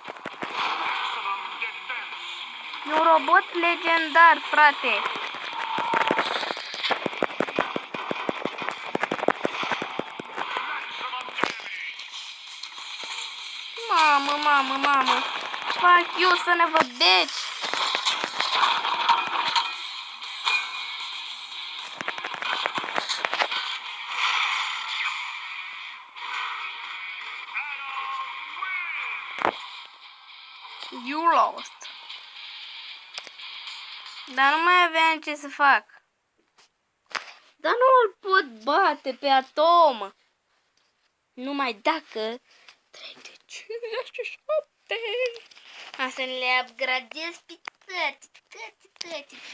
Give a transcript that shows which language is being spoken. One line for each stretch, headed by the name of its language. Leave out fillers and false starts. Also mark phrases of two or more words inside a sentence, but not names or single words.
Romanian: E un robot legendar, frate. Mamă.
English: Fuck you, son of a bitch. You lost.
Romanian: Dar nu mai aveam ce să fac. Dar nu îl pot bate pe Atom. Numai dacă trec de 57. Am să le upgradez pe toate.